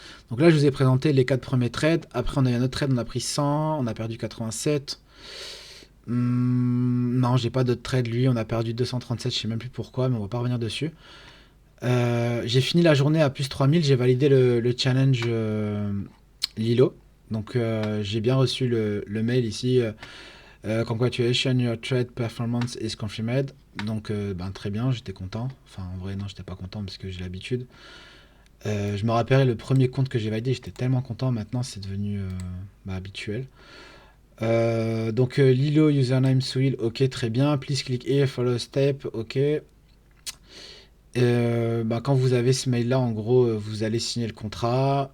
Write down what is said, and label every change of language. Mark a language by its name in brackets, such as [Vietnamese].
[French] Donc là, je vous ai présenté les 4 premiers trades. Après, on a eu un autre trade, on a pris 100, on a perdu 87. Non, j'ai pas d'autres trades. Lui, on a perdu 237, je sais même plus pourquoi, mais on va pas revenir dessus. J'ai fini la journée à plus 3000, j'ai validé le challenge Lilo. Donc j'ai bien reçu le mail ici. [English] Congratulations, your trade performance is confirmed. [French] Donc ben, très bien, j'étais content. Enfin en vrai non, j'étais pas content parce que j'ai l'habitude. Je me rappellerai le premier compte que j'ai validé, j'étais tellement content. Maintenant c'est devenu bah, habituel. Donc Lilo username Swil, ok très bien. [English] Please click here, follow step, ok. [French] Bah, quand vous avez ce mail là, en gros, vous allez signer le contrat.